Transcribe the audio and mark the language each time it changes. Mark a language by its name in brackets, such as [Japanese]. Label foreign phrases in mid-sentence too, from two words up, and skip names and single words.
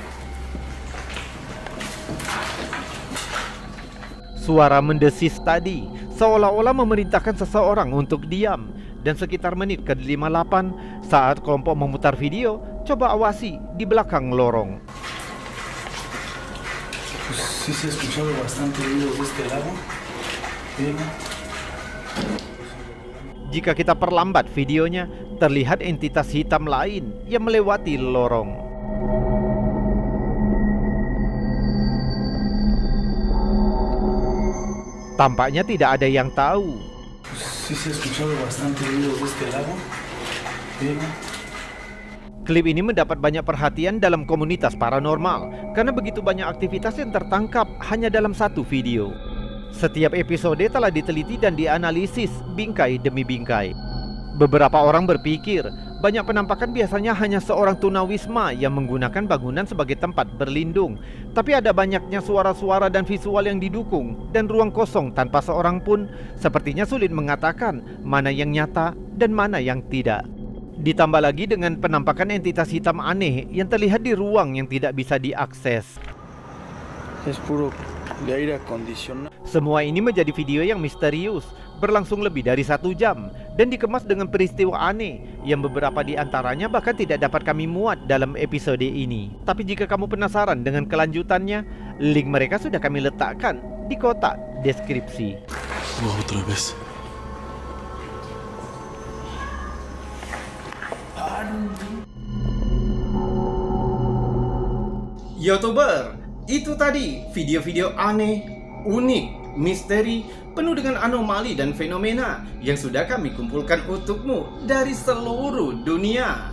[Indonesian] Suara mendesis tadi seolah-olah memerintahkan seseorang untuk diam. Dan sekitar menit ke-58 saat kelompok memutar video, coba awasi di belakang lorong. [Spanish] Sí se ha escuchado bastante ruido de este lado. [Indonesian] Jika kita perlambat videonya, terlihat entitas hitam lain yang melewati lorong. Tampaknya tidak ada yang tahu. [Spanish] Sí se ha escuchado bastante ruido de este lado. [Indonesian] Klip ini mendapat banyak perhatian dalam komunitas paranormal karena begitu banyak aktivitas yang tertangkap hanya dalam satu video. Setiap episode telah diteliti dan dianalisis bingkai demi bingkai. Beberapa orang berpikir banyak penampakan biasanya hanya seorang tunawisma yang menggunakan bangunan sebagai tempat berlindung. Tapi ada banyaknya suara-suara dan visual yang didukung, dan ruang kosong tanpa seorang pun sepertinya sulit mengatakan mana yang nyata dan mana yang tidak. Ditambah lagi dengan penampakan entitas hitam aneh yang terlihat di ruang yang tidak bisa diakses. [Spanish] Es puro de aire acondicionado. [Indonesian] Semua ini menjadi video yang misterius, berlangsung lebih dari 1 jam, dan dikemas dengan peristiwa aneh yang beberapa di antaranya bahkan tidak dapat kami muat dalam episode ini. Tapi jika kamu penasaran dengan kelanjutannya, link mereka sudah kami letakkan di kotak deskripsi. Wah, [Spanish] otra vez. [Indonesian] YouTuber, itu tadi video-video aneh, unik, misteri, penuh dengan anomali dan fenomena yang sudah kami kumpulkan untukmu dari seluruh dunia.